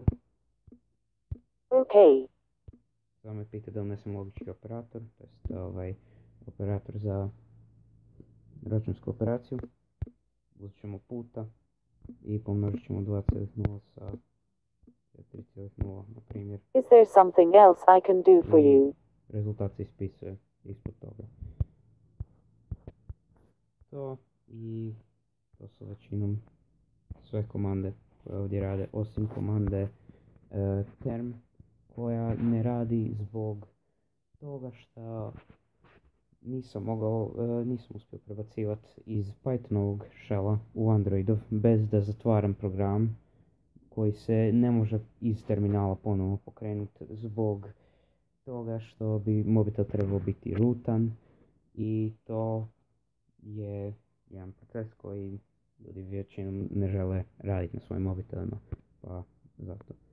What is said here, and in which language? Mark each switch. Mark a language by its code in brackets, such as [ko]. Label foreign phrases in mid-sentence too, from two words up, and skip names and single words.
[hr] Okay. Samo me pita da unesem logički operator, to jest operator za računsku operaciju. Uzet ćemo puta i pomnožit ćemo 2,0 sa 3,0, na primjer. [en] Is there something else I can do for you? [hr] Rezultat se ispisuje ispod toga. To su većinom sve komande koje ovdje rade, osim komande term, koja ne radi zbog toga što nisam uspio prebacivati iz Pythonovog shella u Androidov bez da zatvaram program koji se ne može iz terminala ponovno pokrenuti zbog toga što bi mobitel trebao biti rootan i to je jedan proces koji ljudi većinom ne žele raditi na svojim mobitelima, pa zato.